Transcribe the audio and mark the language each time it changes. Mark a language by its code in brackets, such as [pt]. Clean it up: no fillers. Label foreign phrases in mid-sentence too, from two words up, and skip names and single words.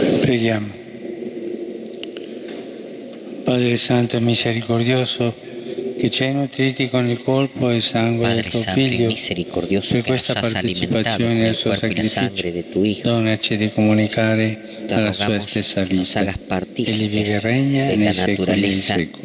[it] Preghiamo. Padre Santo e misericordioso, che ci hai nutriti con il corpo e il sangue [es] Padre [it] del tuo [es] Santo y [it] Figlio, [es] misericordioso, [it] per [es] que nos [it] questa [es] has alimentado [it] partecipazione [es] con [it] nel [es] el [it] suo [es] cuerpo y la sangre [it] sacrificio, [es] de tu Hijo, [it] donaci di comunicare [es] te [it] alla sua [es] rogamos [it] stessa [es] nos [it] vita. [es] hagas [it] Egli [es] partícipes [it] vive e regna [es] de [it] nei [es] la [it] secoli dei [es] naturaleza [it] secoli.